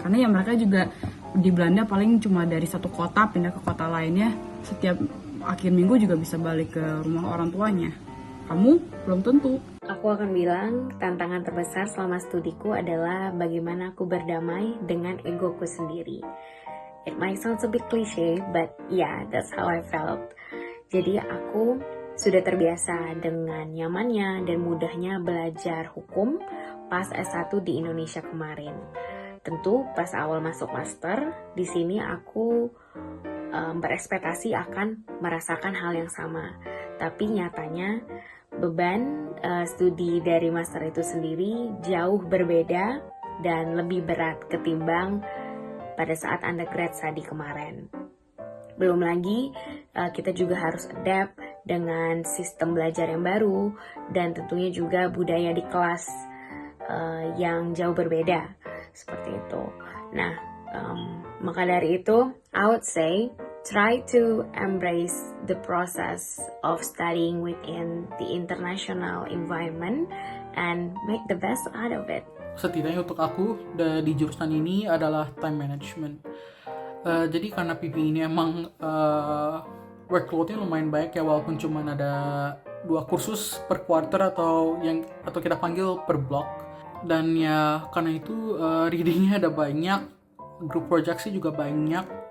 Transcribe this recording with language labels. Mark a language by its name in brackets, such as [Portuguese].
[Indonesian] Karena ya mereka juga di Belanda paling cuma dari satu kota pindah ke kota lainnya. Setiap akhir minggu juga bisa balik ke rumah orang tuanya. Kamu belum tentu. Aku akan bilang tantangan terbesar selama studiku adalah bagaimana aku berdamai dengan egoku sendiri. [English] It might sound a bit cliche, but yeah, that's how I felt. [Indonesian] Jadi aku sudah terbiasa dengan nyamannya dan mudahnya belajar hukum pas S1 di Indonesia kemarin. Tentu pas awal masuk master, di sini aku berekspektasi akan merasakan hal yang sama. Tapi nyatanya beban studi dari master itu sendiri jauh berbeda dan lebih berat ketimbang pada saat undergrad study kemarin. Belum lagi kita juga harus adapt dengan sistem belajar yang baru dan tentunya juga budaya di kelas yang jauh berbeda seperti itu. Nah, maka dari itu, [English] I would say try to embrace the process of studying within the international environment and make the best out of it. [Indonesian] Setidaknya untuk aku di jurusan ini adalah time management. Jadi karena PP ini emang workload-nya lumayan banyak ya, walaupun cuma ada 2 kursus per quarter atau kita panggil per block. Dan ya karena itu readingnya ada banyak, group projects juga banyak.